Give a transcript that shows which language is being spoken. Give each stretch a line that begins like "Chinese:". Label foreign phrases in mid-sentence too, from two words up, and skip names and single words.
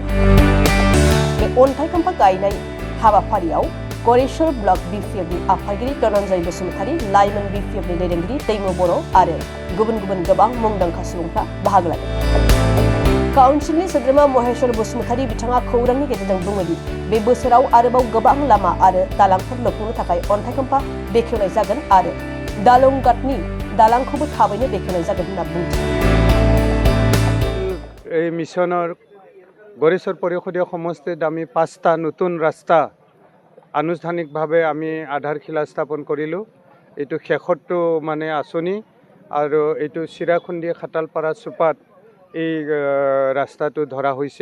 Bodo: बे अन्थाइ खाम्फा गायनाय हाबाफारियाव गरेश्वर ब्लक बिपिएफनि आफादगिरि धनन्जय बसुमतारी, लाइमोन बिपिएफनि दैदेनगिरि दैमु बर' आरो गुबुन गुबुन गोबां मुंदांखा सुबुंफ्रा बाहागो लादों। काउन्सिलनि सोद्रोमा महेश्वर बसुमतारी बिथाङा खौरांनि गेजेरजों बुङोदि बे बोसोराव आरोबाव गोबां लामा आरो दालांफोर लुफुंनो थाखाय अन्थाइ खाम्फा बेखेवनाय जागोन आरो दालंगाटनि दालांखौबो थाबैनो बेखेवनाय जागोन होनना बुंदों।
Assamese: এই মিশনৰ गरेश्वर পৰিষদীয় সমষ্টিত আমি 5টা নতুন ৰাস্তা আনুষ্ঠানিকভাৱে আমি আধাৰশিলা স্থাপন কৰিলোঁ। এইটো শেষৰটো মানে আঁচনি আৰু এইটো চিৰাকুন্দি খাটালপাৰা চুপাত এই ৰাস্তাটো ধৰা হৈছে।